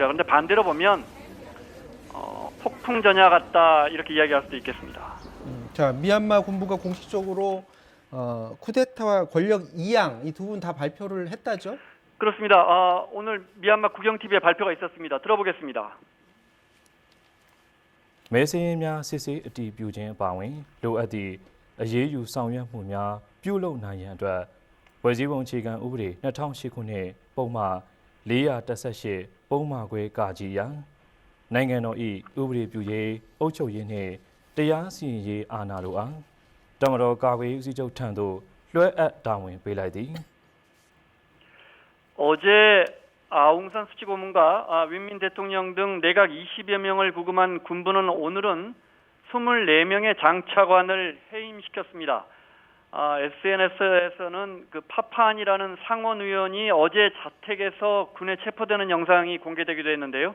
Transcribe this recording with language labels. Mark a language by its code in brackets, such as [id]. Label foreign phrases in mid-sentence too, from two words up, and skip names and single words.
[ko] 그런데 반대로 보면 폭풍 전야 같다 이렇게 이야기할 수도 있겠습니다. 자, 미얀마 군부가 공식적으로 쿠데타와 권력 이양 이 두 분 다 발표를 했다죠? 그렇습니다. 오늘 미얀마 국영TV에 발표가 있었습니다. 들어보겠습니다. [my] မဲစင်းများစစ်ဆေးအတည်ပြုခြင်းအပါအဝင်လိုအပ်သည့်အရေးယူဆောင်ရွက်မှုများပြုလုပ်နိုင်ရန်အတွက်ဖွဲ့စည်းပုံအခြေခံဥပဒေ2008ခုနှစ်ပုံမှန်418ပုံမှန်ခွဲကာကြီးရန်နိုင်ငံတော်၏ဥပဒေပြုရေးအုပ်ချုပ်ရေးနှင့်တရားစီရင်ရေးအာဏာတို့အားတမတော်ကာကွယ်ရေးဦးစီးချုပ်ထံသို့လွှဲအပ်တာဝန်ပေးလိုက်သည် [ko] 어제 아웅산 수치 고문과 윈민 대통령 등 내각 20여 명을 구금한 군부는 오늘은 24명의 장차관을 해임시켰습니다. SNS에서는 그 파판이라는 상원 의원이 어제 자택에서 군에 체포되는 영상이 공개되기도 했는데요.